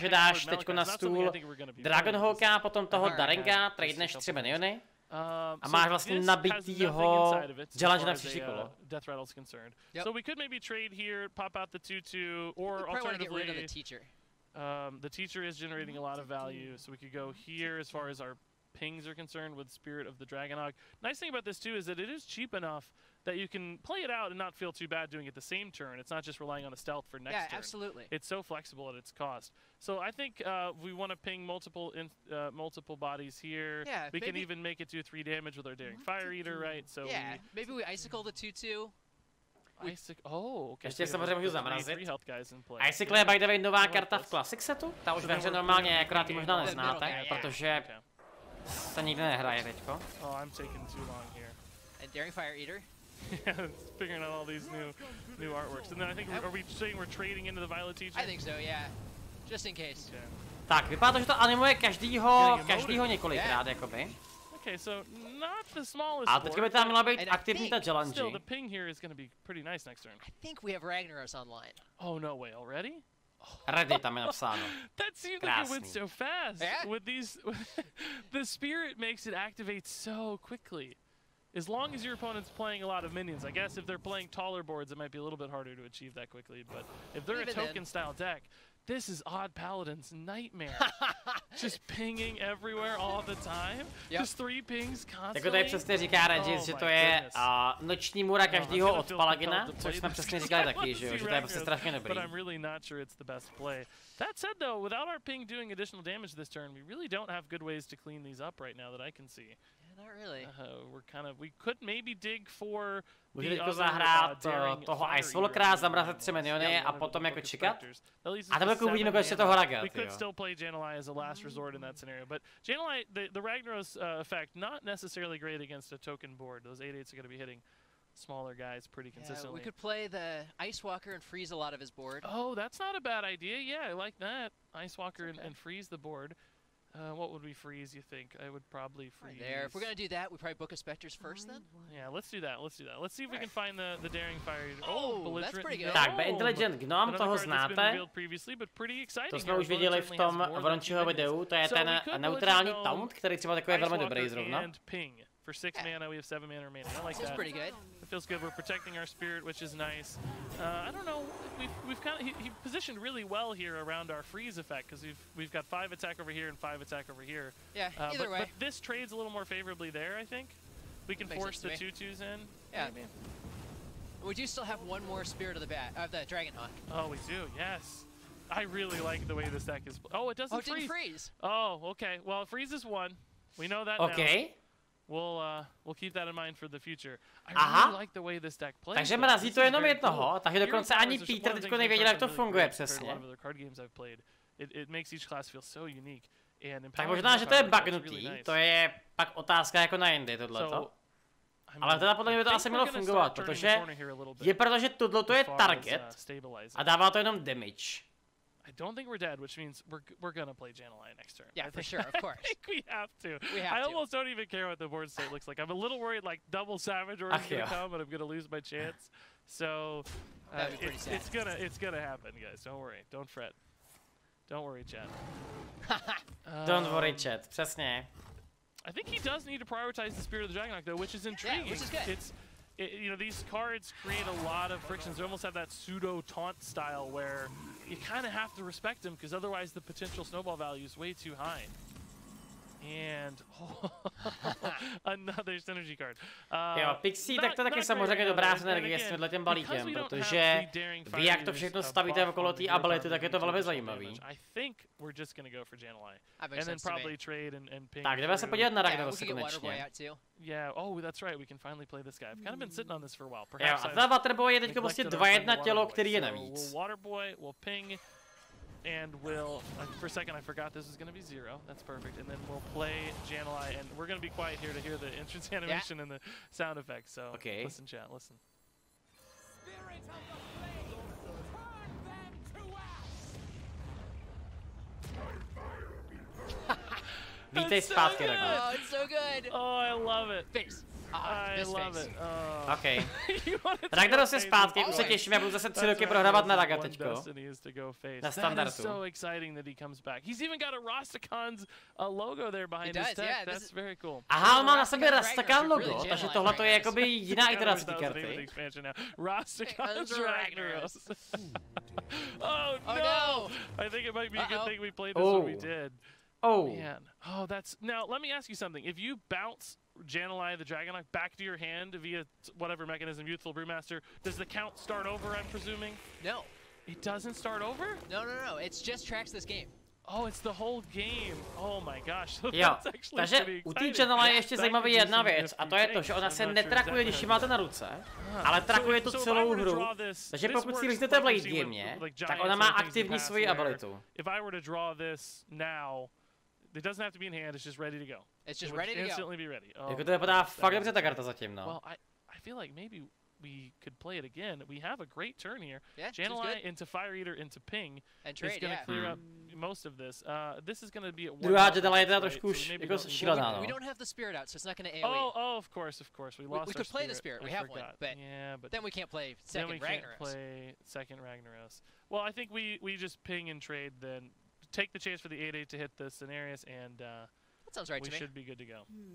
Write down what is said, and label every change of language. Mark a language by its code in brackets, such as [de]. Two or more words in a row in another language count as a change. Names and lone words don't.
[cs] Takže dáš teďko na stůl Dragonhawka, potom toho Daringa, tradeneš 3 miniony a máš vlastně nabitýho Jalanže na příští kolo. [en] So we could maybe trade here, pop out the 2/2, or alternatively, the teacher is generating a lot of value, so we could go here as far as our pings are concerned with Spirit of the Dragonhawk. Nice thing about this too is that it is cheap enough that you can play it out and not feel too bad doing it the same turn. It's not just relying on the stealth for next turn. Yeah, absolutely. It's so flexible at its cost. So I think we want to ping multiple bodies here. Yeah, we can even make it do 3 damage with our Daring Fire Eater, right? So yeah, maybe we icicle the 2/2. Okay. [cs] Ještě samozřejmě můžu zamrazit. Icicle je [en] by the way [cs] nová karta v Classic setu. Ta už ve hře normálně, akorát ji možná neznáte, protože se nikdy nehraje teďko. [en] Oh, I'm taking too long here. And Daring Fire Eater. Yeah, it's figuring out all these new artworks. And then I think, are we saying we're trading into the Violet Teacher? I think so, yeah. Just in case. Okay. [cs] Tak, vypadá to, že to animuje každýho několikrát, jakoby. [en] Okay, so not the smallest. [cs] A teďka by tam měla být aktivní ta Jalanji. [en] Still, the ping here is going to be pretty nice next turn. I think we have Ragnaros online. Oh, no way, already? [cs] Ready tam je napsáno. [en] That seemed like it went so fast. Yeah? With these, the spirit makes it activate so quickly. As long as your opponent's playing a lot of minions. I guess if they're playing taller boards, it might be a little bit harder to achieve that quickly. But if they're a token-style deck, this is Odd Paladin's nightmare. Just pinging everywhere all the time. Yep. Just 3 pings constantly. [cs] Jako tady přesně říká Regis, že to je noční můra každýho od Palagina, což jsme přesně říkali taky, že jo, že to je prostě strašně dobrý. [en] But I'm really not sure it's the best play. That said though, without our ping doing additional damage this turn, we really don't have good ways to clean these up right now that I can see. Not really. We could maybe dig for [cs] můžete teďko zahrát toho Icevolkera, zamrazit 3 miniony a potom jako čekat. A tam jako uvidíme, když se toho Ragat. [en] We could still play Janeli as a last resort in that scenario, but Janeli, the Ragnaros effect, not necessarily great against a token board. Those 8/8s are going to be hitting smaller guys pretty consistently. We could play the Ice Walker and freeze a lot of his board. Oh, that's not a bad idea. Yeah, I like that. Ice Walker and freeze the board. What would we freeze, you think? I would probably freeze... There. If we're going to do that, we probably book a Spectres first then? Yeah, let's do that. Let's see if we can find the Daring Fire. Oh, that's pretty good. [cs] Tak, Intelligent Gnome, toho znáte. To jsme už viděli v tom Vrončiho videu, to je ten neutrální taunt, který třeba takový je velmi dobrý zrovna. [en] For 6 mana, we have 7 mana remaining. I like that. Pretty good. It feels good. We're protecting our spirit, which is nice. I don't know. We've kind of he positioned really well here around our freeze effect because we've got 5 attack over here and 5 attack over here. Yeah. Either way. But this trades a little more favorably there. I think we can force the 2/2s in. Yeah. Maybe. We do still have one more Spirit of the Dragonhawk. Oh, we do. Yes. I really like the way this deck is. Oh, it doesn't freeze. Oh, it didn't freeze. Oh, okay. Well, it freezes 1. We know that now. Okay. We'll keep that in mind for the future. I really like the way this deck plays. [cs] Takže mrazí to jenom jednoho, takže dokonce ani Peter teďko nevěděl, jak to funguje přesně. [en] It makes each class feel so unique. [cs] Tak možná, že to je bugnutý, to je pak otázka jako na jindy tohleto. Ale teda podle mě by to asi mělo fungovat, protože tohleto je target a dává to jenom damage. [en] I don't think we're dead, which means we're gonna play Janeli next turn. Yeah, for sure, of course. I think we have to. I almost don't even care what the board state looks like. I'm a little worried like double Savage Order is gonna come and I'm gonna lose my chance. So it's gonna happen, guys. Don't worry. Don't fret. Don't worry, chat. Don't worry, chat. Přesně. I think he does need to prioritize the Spirit of the Dragonok, though, which is intriguing. Yeah, which is good. You know, these cards create a lot of frictions. They almost have that pseudo taunt style where you kind of have to respect them because otherwise the potential snowball value is way too high. And another synergy card. [cs] Jo, Pixie, tak to taky samozřejmě dobrá synergie s tímhletěm balíkem, protože vy jak to všechno stavíte okolo té ability, tak je to velmi zajímavý. Tak jdeme se podívat na Ragnarose konečně. [en] Yeah, oh, that's right. We can finally play this guy. I've kind of been sitting on this for a while. [cs] Jo, a ta Waterboy je teďka prostě 2-1 tělo, který je navíc. [en] Waterboy will ping. And we'll, for a second I forgot this was going to be 0. That's perfect. And then we'll play Jan'alai, and we're going to be quiet here to hear the entrance animation and the sound effects. So listen, chat, listen. Spirit of the flame, turn them to ash. [cs] Vítej zpátky, Ragnar. [en] Oh, it's so good. Oh, I love it. Face. I love it. OK. [cs] Ragnaros je zpátky, už se těším, já budu zase 3 roky prohrávat na Raga teďko. Na standardu. [en] So exciting that he comes back. He's even got a Rastakhan's logo there behind his tech. That's very cool. [cs] Aha, on má na sobě Rastakhan logo, takže tohle to je jakoby jiná iterace té karty. [en] Rastakhan's Ragnaros. Oh no! I think it might be a good thing we played this when we did. Oh. Man. Oh, that's... Now, let me ask you something. If you bounce Jan'alai the Dragonok back to your hand via whatever mechanism, Youthful Brewmaster, does the count start over, I'm presuming? No. It doesn't start over? No. It just tracks this game. Oh, it's the whole game. Oh my gosh. [cs] Jo, takže u té Jan'alai je ještě zajímavá jedna věc, a to je to, že ona se netrakuje, když ji máte na ruce, ale trakuje tu celou hru. Takže pokud si líznete v [en] late game, [cs] tak ona má aktivní svoji abilitu. [en] If I were to draw this now, it doesn't have to be in hand, it's just ready to go. It's just ready to go. Instantly be ready. Oh, [cs] jako to vypadá fakt dobře ta karta zatím, no. [en] Well, I feel like maybe we could play it again. We have a great turn here. Yeah, Jan'alai into Fire Eater into Ping is going to clear up most of this. This is going to be at one. [cs] Druhá Jan'alai je teda trošku jako šílená, no. [en] We don't have the spirit out, so it's not going to AoE. Oh, of course. We lost we could play the spirit. We have one, but then we can't play second Ragnaros. Well, I think we just ping and trade then. Take the chance for the 8-8 to hit the Cenarius, and that sounds right to me. We should be good to go.